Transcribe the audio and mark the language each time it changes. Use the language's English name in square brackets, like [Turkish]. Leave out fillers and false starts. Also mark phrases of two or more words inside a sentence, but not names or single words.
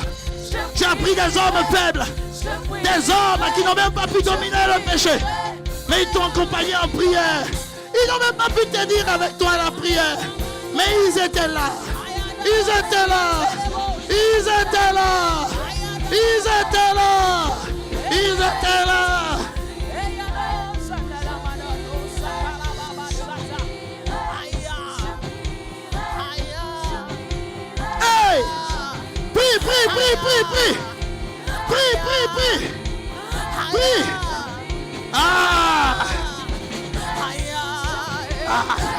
[French] Tu as pris des hommes faibles, des hommes qui n'ont même pas pu dominer le péché, mais ils t'ont accompagné en prière. Ils n'ont même pas pu te dire avec toi la prière, mais ils étaient là. Ils étaient là. Ils étaient là. Ils étaient là. Ils étaient là. Hey! Prie, prie, prie, prie, prie. Prie, prie, prie. Prie. Ah! Ah!